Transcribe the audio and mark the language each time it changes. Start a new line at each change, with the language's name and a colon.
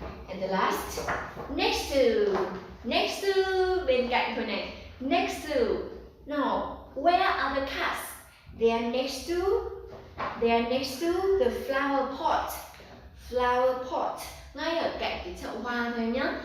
English: And the last, next to,
Vietnamese: bên cạnh thôi này.
English: Next to. Now, where are the cats? They are next to the flower pot. Flower pot.
Vietnamese: Ngay ở cạnh cái chậu hoa thôi nhá.